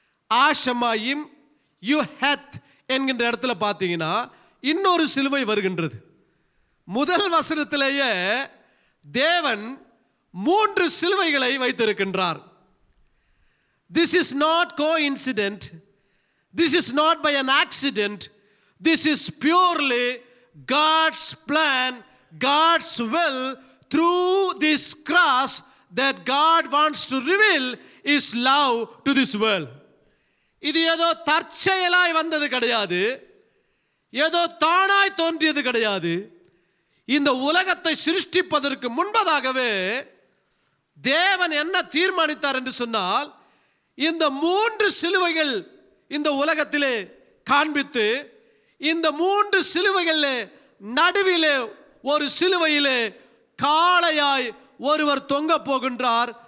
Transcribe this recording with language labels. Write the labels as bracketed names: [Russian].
[Tamil] ஆஷமாயிம் யுஹெத் என்கின்ற இடத்துல பார்த்தீங்கன்னா இன்னொரு சிலுவை வருகின்றது. முதல் வசனத்திலேயே தேவன் 3 சிலுவைகளை வைத்திருக்கின்றார். [English] This is not coincident. This is not by an accident. This is purely God's plan, God's will through this cross that God wants to reveal His love to this world. [Tamil] இது ஏதோ தற்செயலாய் வந்தது கிடையாது, ஏதோ தானாய் தோன்றியது கிடையாது. இந்த உலகத்தை சிருஷ்டிப்பதற்கு முன்பதாகவே தேவன் என்ன தீர்மானித்தார் என்று சொன்னால், இந்த 3 சிலுவைகள் இந்த உலகத்திலே காண்பித்து, இந்த 3 சிலுவைகளிலே நடுவிலே ஒரு சிலுவையிலே காளையாய் ஒருவர் தொங்க போகின்றார்.